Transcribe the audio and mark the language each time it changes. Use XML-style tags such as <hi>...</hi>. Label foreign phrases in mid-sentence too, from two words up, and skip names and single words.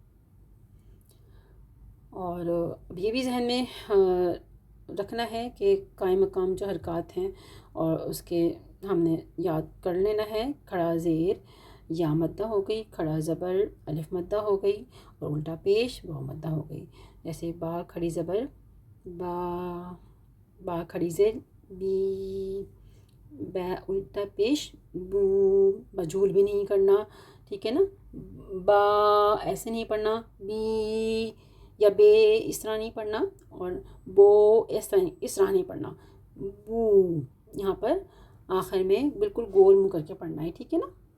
<ur>اور اب یہ بھی ذہن میں رکھنا ہے کہ قائم مقام جو حرکات ہیں اور اس کے ہم نے یاد کر لینا ہے. کھڑا زیر یا مدہ ہو گئی، کھڑا زبر الف مدہ ہو گئی، اور الٹا پیش واو مدہ ہو گئی. جیسے با کھڑی زبر با، با کھڑی زیر بی، با الٹا پیش بو. مجھول بھی نہیں کرنا، ٹھیک ہے نا. با ایسے نہیں پڑھنا، بی یا بے اس طرح نہیں پڑھنا، اور بو اس طرح نہیں پڑھنا. بو یہاں پر آخر میں بالکل گول منہ کر کے پڑھنا ہے، ٹھیک ہے نا.</ur>